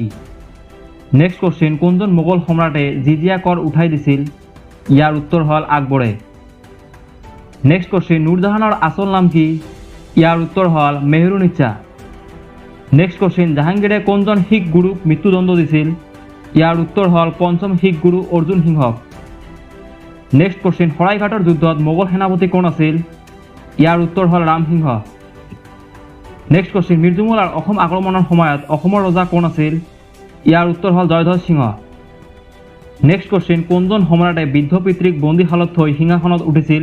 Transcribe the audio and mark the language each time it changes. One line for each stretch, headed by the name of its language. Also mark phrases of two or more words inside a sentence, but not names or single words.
English: next question,
Assamese: কোনজন মোগল সম্রাটে জিজিয়া কর উঠাই দিছিল? ইয়ার উত্তর হল আকবরে।
English: next question,
Assamese: নূরজাহানের আসল নাম কি? ইয়ার উত্তর হল মেহরুনিচ্ছা।
English: next question,
Assamese: জাহাঙ্গীরে কোনজন শিখ গুরুক মৃত্যুদণ্ড দিছিল? ইয়ার উত্তর হল পঞ্চম শিখ গুরু অর্জুন সিংহক।
English: next question,
Assamese: শৰাইঘাটৰ যুদ্ধত মোগল সেনাপতি কোন আছিল? ইয়াৰ উত্তৰ হল ৰামসিংহ।
English: next question,
Assamese: মিৰ্জুমলাৰ অসম আক্ৰমণৰ সময়ত অসমৰ ৰজা কোন আছিল? ইয়াৰ উত্তৰ হল জয়ধ্বজ সিংহ।
English: next question,
Assamese: কোনজন সম্ৰাটে বৃদ্ধ পিতৃক বন্দীশালত থৈ সিংহাসনত উঠিছিল?